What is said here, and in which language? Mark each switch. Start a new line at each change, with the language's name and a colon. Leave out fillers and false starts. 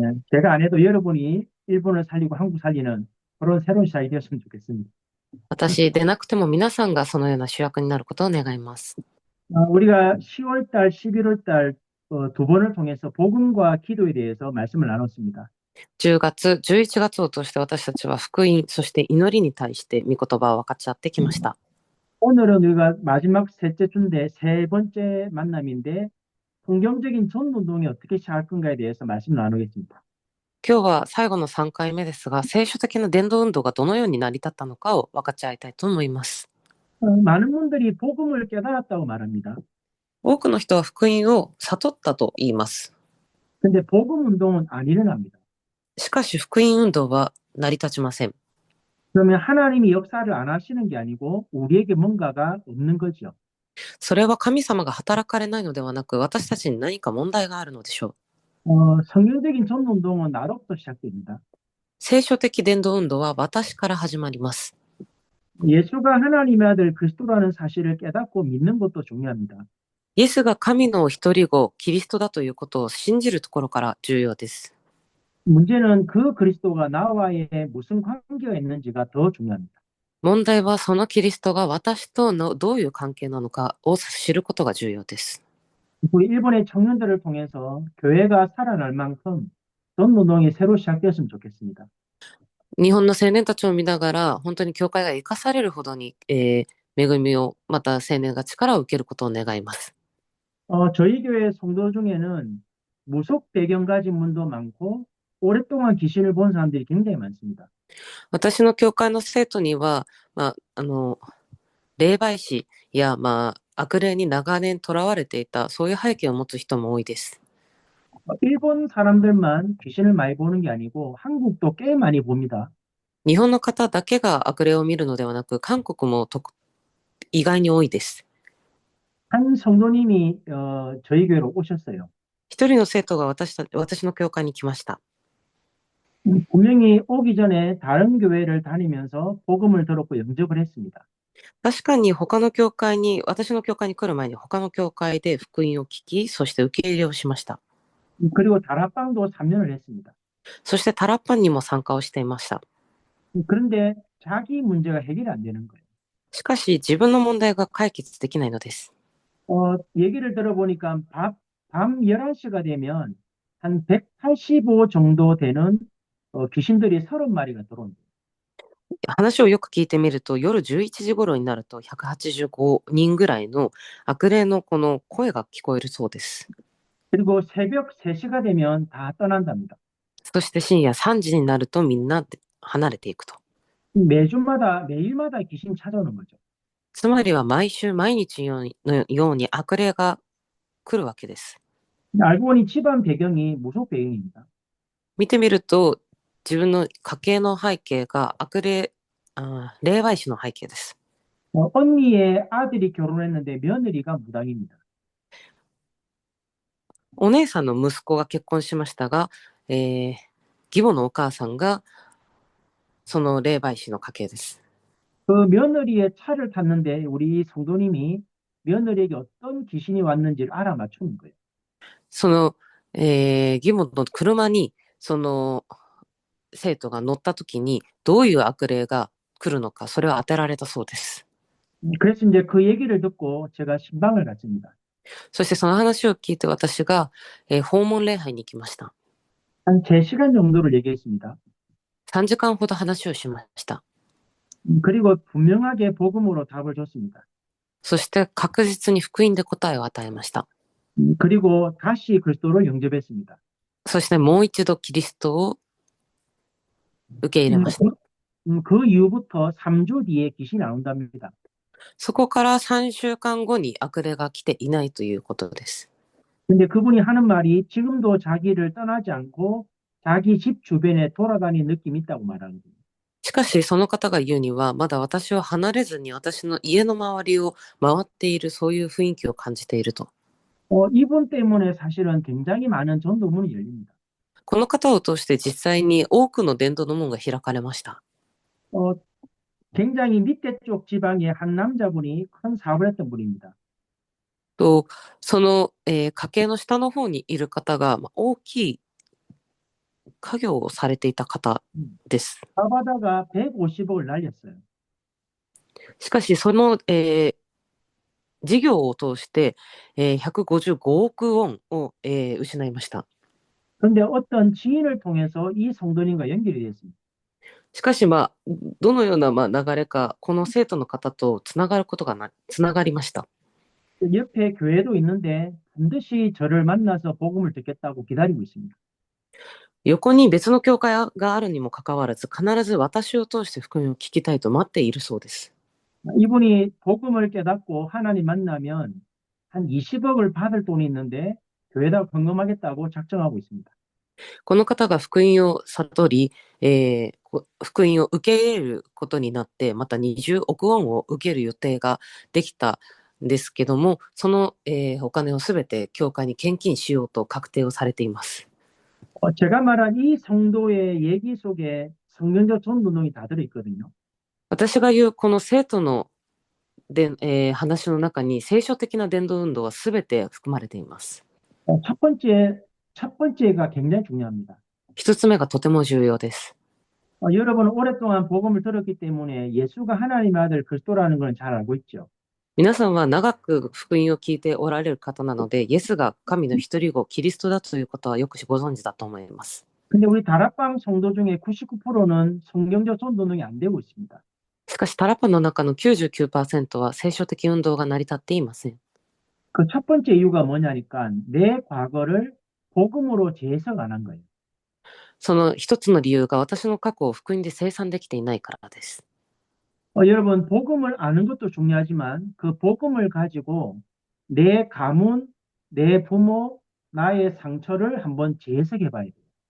Korean: 제가 안 해도 여러분이 일본을 살리고 한국 살리는 그런 새로운 시작이 되었으면 좋겠습니다.
Japanese: 私でなくても皆さんがそのような主役になることを願います。
Korean: 우리가 10월 달, 11월 달 두 번을 통해서 복음과 기도에 대해서 말씀을 나눴습니다.
Japanese: 10月、11月を通して私たちは福音、そして祈りに対して御言葉を分かち合ってきました。
Korean: 오늘은 우리가 마지막 셋째 주인데 세 번째 만남인데 성경적인 전운동이 어떻게 시작할 건가에 대해서 말씀을 나누겠습니다.
Japanese: 今日は最後の3回目ですが、聖書的な伝道運動がどのように成り立ったのかを分かち合いたいと思います。
Korean: 많은 분들이 복음을 깨달았다고 말합니다.
Japanese: 多くの人は福音を悟ったと言います。
Korean: 근데 복음 운동은 안 일어납니다.
Japanese: しかし福音運動は成り立ちません。
Korean: 그러면 하나님이 역사를 안 하시는 게 아니고 우리에게 뭔가가 없는 거죠.
Japanese: それは神様が働かれないのではなく、私たちに何か問題があるのでしょう。
Korean: 성경적인 전운동은 나로부터 시작됩니다.
Japanese: 聖書的伝道運動は私から始まります。
Korean: 예수가 하나님의 아들 그리스도라는 사실을 깨닫고 믿는 것도 중요합니다.
Japanese: イエスが神の一人子、キリストだということを信じるところから重要です。
Korean: 문제는 그 그리스도가 나와의 무슨 관계가 있는지가 더 중요합니다.
Japanese: 問題はそのキリストが私とのどういう関係なのかを知ることが重要です。
Korean: 우리 일본의 청년들을 통해서 교회가 살아날 만큼 전운동이 새로 시작되었으면 좋겠습니다.
Japanese: 日本の青年たちを見ながら、本当に教会が生かされるほどに、恵みを、また青年が力を受けることを願います。
Korean: 저희 교회 성도 중에는 무속 배경 가진 분도 많고 오랫동안 귀신을 본 사람들이 굉장히 많습니다.
Japanese: 私の教会の生徒には、霊媒師や、悪霊に長年囚われていた、そういう背景を持つ人も多いです。
Korean: 일본 사람들만 귀신을 많이 보는 게 아니고 한국도 꽤 많이 봅니다.
Japanese: 日本の方だけが悪霊を見るのではなく、韓国も意外に多いです。
Korean: 한 성도님이 저희 교회로 오셨어요.
Japanese: 一人の生徒が私の教会に来ました。
Korean: 분명히 오기 전에 다른 교회를 다니면서 복음을 들었고 영접을 했습니다.
Japanese: 確かに私の教会に来る前に他の教会で福音を聞き、そして受け入れをしました。
Korean: 그리고 다락방도 3년을 했습니다.
Japanese: そしてタラッパンにも参加をしていました。
Korean: 그런데 자기 문제가 해결이 안 되는 거예요.
Japanese: しかし、自分の問題が解決できないのです。
Korean: 얘기를 들어보니까 밤 11시가 되면 한 185 정도 되는 귀신들이 30마리가 들어온대요.
Japanese: 話をよく聞いてみると、夜11時頃になると185人ぐらいの悪霊のこの声が聞こえるそうです。
Korean: 그리고 새벽 3시가 되면 다 떠난답니다.
Japanese: そして深夜3時になるとみんなで離れていくと。
Korean: 매일마다 귀신 찾아오는 거죠.
Japanese: つまりは毎週毎日のように悪霊が来るわけです。
Korean: 알고 보니 집안 배경이 무속 배경입니다.
Japanese: 見てみると、自分の家系の背景が悪霊、霊媒師の背景です。
Korean: 언니의 아들이 결혼했는데 며느리가 무당입니다.
Japanese: お姉さんの息子が結婚しましたが、義母のお母さんがその霊媒師の家系です。
Korean: 그 며느리의 차를 탔는데 우리 성도님이 며느리에게 어떤 귀신이 왔는지를 알아맞추는 거예요.
Japanese: その、義母の車にその生徒が乗った時にどういう悪霊が来るのか、それを当てられたそうです。
Korean: 그래서 이제 그 얘기를 듣고 제가 신방을 갔습니다.
Japanese: そしてその話を聞いて私が、訪問礼拝に行きました。
Korean: 한 3시간 정도를 얘기했습니다.
Japanese: 3時間ほど話をしました。
Korean: 그리고 분명하게 복음으로 답을 줬습니다.
Japanese: そして確実に福音で答えを与えました。
Korean: 그리고 다시 그리스도를 영접했습니다.
Japanese: そしてもう一度キリストを受け入れました。
Korean: 그 이후부터 3주 뒤에 귀신이 안 온답니다.
Japanese: そこから3週間後に悪霊が来ていないということです。
Korean: 근데 그분이 하는 말이 지금도 자기를 떠나지 않고 자기 집 주변에 돌아다니는 느낌이 있다고 말하는 거예요.
Japanese: しかしその方が言うには、まだ私を離れずに私の家の周りを回っている、そういう雰囲気を感じていると。
Korean: 이분 때문에 사실은 굉장히 많은 전도문이 열립니다.
Japanese: この方を通して実際に多くの伝道の門が開かれました。
Korean: 어, 굉장히 밑에 쪽 지방에 한 남자분이 큰 사업을 했던 분입니다.
Japanese: とその、家系の下の方にいる方が、大きい家業をされていた方です。
Korean: 사업하다가 150억을 날렸어요.
Japanese: しかしその、事業を通して、155億ウォンを、失いました。
Korean: 그런데 어떤 지인을 통해서 이 성도님과 연결이 됐습니다.
Japanese: しかし、どのような、流れか、この生徒の方とつながることがつながりました。
Korean: 옆에 교회도 있는데 반드시 저를 만나서 복음을 듣겠다고 기다리고 있습니다.
Japanese: 横に別の教会があるにもかかわらず、必ず私を通して福音を聞きたいと待っているそうです。
Korean: 이분이 복음을 깨닫고 하나님 만나면 한 20억을 받을 돈이 있는데 교회에다 헌금하겠다고 작정하고 있습니다.
Japanese: この方が福音を悟り、福音を受け入れることになって、また20億ウォンを受ける予定ができたんですけども、その、お金をすべて教会に献金しようと確定をされています。
Korean: 제가 말한 이 성도의 얘기 속에 성경적 전도능이 다 들어있거든요.
Japanese: 私が言うこの生徒の話の中に聖書的な伝道運動はすべて含まれています。
Korean: 첫 번째가 굉장히 중요합니다.
Japanese: 一つ目がとても重要です。
Korean: 여러분은 오랫동안 복음을 들었기 때문에 예수가 하나님의 아들 그리스도라는 걸 잘 알고 있죠.
Japanese: 皆さんは長く福音を聞いておられる方なので、イエスが神の一人子、キリストだということはよくご存知だと思います。
Korean: 근데 우리 다락방 성도 중에 99%는 성경적 전도능이 안 되고 있습니다.
Japanese: しかしタラパの中の 99% は聖書的運動が成り立っていません。
Korean: 그 첫 번째 이유가 뭐냐니까 내 과거를 복음으로 재해석 안 한 거예요.
Japanese: その一つの理由が私の過去を福音で清算できていないからです。
Korean: 여러분 복음을 아는 것도 중요하지만 그 복음을 가지고 내 가문, 내 부모, 나의 상처를 한번 재해석해 봐야 돼요.